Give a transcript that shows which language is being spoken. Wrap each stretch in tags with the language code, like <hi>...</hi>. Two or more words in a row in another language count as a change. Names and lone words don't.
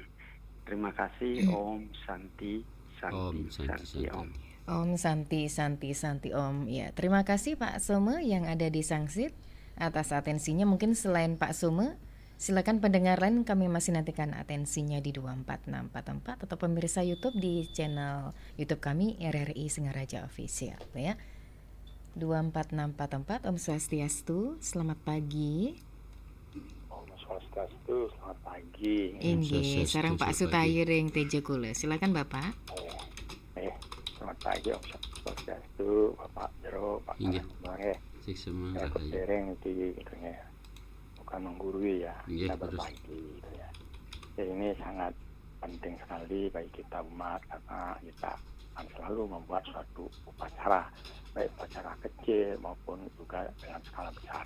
<id>Terima kasih.</id> <sa>Om Santi Om. Om Santi Om.</sa> <id>Ya, terima kasih Pak Some yang ada di Sangsit atas atensinya. Mungkin selain Pak Some, silakan pendengar lain kami masih nantikan atensinya di 24644 atau pemirsa YouTube di channel YouTube kami RRI Singaraja Official ya. 24644.</id> <sa>Om Swastiastu,</sa> <id>selamat pagi.</id> <sa>Om Swastiastu,</sa> <id>selamat pagi.</id> <ban>Inggih, sareng Pak Sutayu ring Tejo Kula.</ban> <id>Silakan Bapak. Selamat pagi</id> <sa>Om Swastiastu,</sa> <id>Bapak Jero, Pak Mare. Saya kepiring di bukan menggurui ya, kita berbagi gitu ya. Jadi ini sangat penting sekali bagi kita umat karena kita akan selalu membuat suatu upacara, baik upacara kecil maupun juga dengan skala besar.</id>